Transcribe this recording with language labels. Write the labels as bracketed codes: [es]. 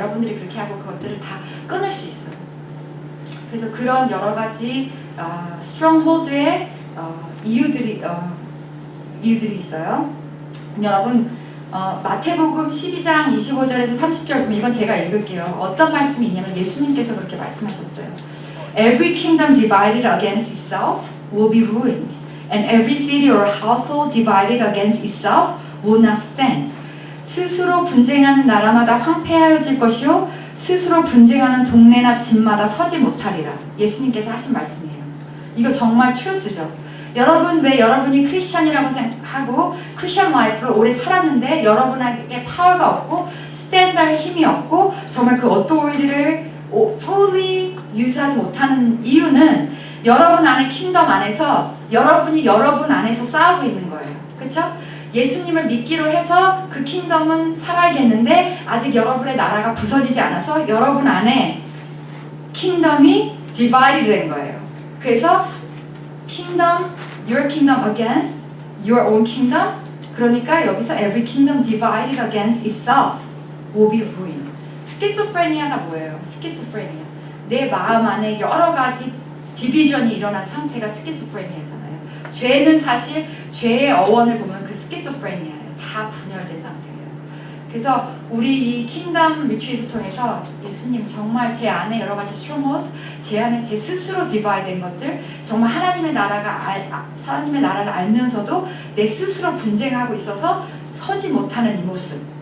[ko] 여러분들이 그렇게 하고 그것들을 다 끊을 수 있어요. 그래서 그런 여러 가지 stronghold의 이유들이 있어요. 여러분 마태복음 12장 25절에서 30절 보면 이건 제가 읽을게요. 어떤 말씀이 있냐면 예수님께서 그렇게 말씀하셨어요. [en] Every kingdom divided against itself will be ruined, and every city or household divided against itself will not stand. [ko] 스스로 분쟁하는 나라마다 황폐하여질 것이요 스스로 분쟁하는 동네나 집마다 서지 못하리라. 예수님께서 하신 말씀이에요. 이거 정말 트루트죠. 여러분 왜 여러분이 크리스찬이라고 생각하고 크리스찬 라이프를 오래 살았는데 여러분에게 파워가 없고 스탠드할 힘이 없고 정말 그 어토리티를 fully 유지하지 못하는 이유는 여러분 안에 킹덤 안에서 여러분이 여러분 안에서 싸우고 있는 거예요. 그렇죠? 예수님을 믿기로 해서 그 킹덤은 살아야겠는데 아직 여러분의 나라가 부서지지 않아서 여러분 안에 킹덤이 디바이드 된 거예요. [en] 그래서 kingdom, your kingdom against your own kingdom. [ko] 그러니까 여기서 [en] every kingdom divided against itself will be ruined. [ko] 스키조프레니아가 뭐예요? 스키조프레니아. 내 마음 안에 여러 가지 디비전이 일어난 상태가 스키조프레니아잖아요. 죄는 사실 죄의 어원을 보면 그 스키조프레니아예요. 다 분열된 상태예요. 그래서 우리 이 킹덤 리트릿을 통해서 예수님 정말 제 안에 여러 가지 스트롱홀드, 제 안에 제 스스로 디바이드된 것들, 정말 하나님의 나라를 알면서도 내 스스로 분쟁하고 있어서 서지 못하는 이 모습.